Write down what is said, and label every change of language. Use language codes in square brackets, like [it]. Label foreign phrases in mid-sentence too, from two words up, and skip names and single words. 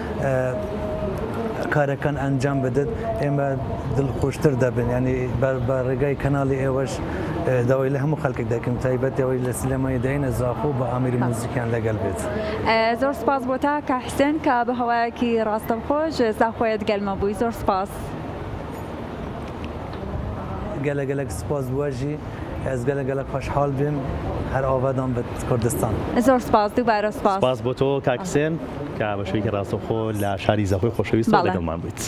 [ckb] کارەکان ئەنجام بدەن ئێمە دڵخۆشتر دەبن ینی بە ڕێگای کەناڵی ئێوەش داوای لە هەموو خەڵکێک دەکەم تایبەت ئەوەی لە سلێمانی داینە زاخۆ بە ئامری موزیکیان لەگەڵ بێت. زۆر سپاس بۆ تا کە حسێن کە بە هەوایەکی ڕاستەوخۆش زاخۆیت گەلمە بووی زۆر سپاس. گەلە سپاس بووەژی [ku] ez gelek xweşhal bim her avedan bi Kurdistan. [ckb] زۆر سپاس دووبارە سپاس. سپاس بۆ تۆ کاکسێن کە بە شوێکی ڕاستەوخۆ لە شاری زاخۆی خۆشەویست لەگەڵمان بوویت.